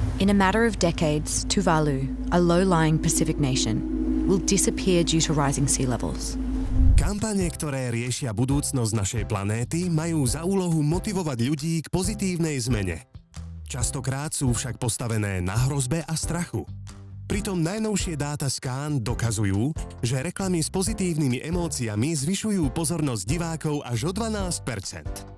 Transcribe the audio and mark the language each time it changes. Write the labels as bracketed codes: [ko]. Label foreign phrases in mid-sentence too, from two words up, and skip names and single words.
[en] In a matter of decades, Tuvalu, a low-lying Pacific nation, will disappear due to rising sea levels. [sk] Kampane, ktoré riešia budúcnosť našej planéty, majú za úlohu motivovať ľudí k pozitívnej zmene. Častokrát sú však postavené na hrozbe a strachu. Pritom najnovšie dáta z Cannes dokazujú, že reklamy s pozitívnymi emóciami zvyšujú pozornosť divákov až o 12%.